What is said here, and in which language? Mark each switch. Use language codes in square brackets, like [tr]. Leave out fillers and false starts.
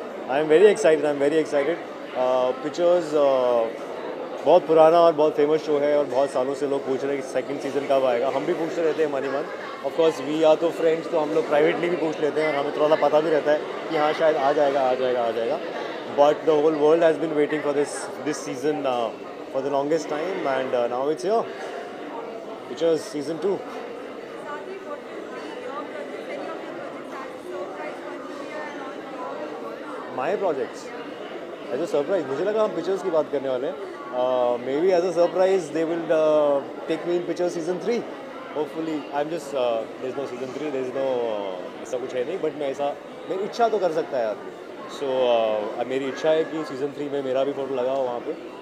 [en] I am very excited [hi] pictures बहुत पुराना और बहुत फेमस शो है, और बहुत सालों से लोग पूछ रहे हैं कि सेकंड सीज़न कब आएगा. हम भी पूछते रहते हैं मन ही मन. [en] of course we are [hi] तो फ्रेंड्स, तो हम लोग प्राइवेटली भी पूछ लेते हैं, और हमें थोड़ा सा पता भी रहता है कि हाँ शायद आ जाएगा. [en] But the whole world has been waiting for this season for the longest time, and now it's here. Pictures season 2. Sathi, what will be your project, any of your projects as a surprise for New Year and all throughout the world? My projects as a surprise. [hi] मुझे लगा हम pictures की बात करने वाले हैं. [en] Maybe as a surprise they will take me in picture season 3. Hopefully I am just there is no [hi] season 3, there is no, ऐसा कुछ है नहीं, बट मैं ऐसा, मेरी इच्छा तो कर सकता है आदमी. सो मेरी इच्छा है कि सीजन 3 में मेरा भी फोटो लगा हो वहाँ पे.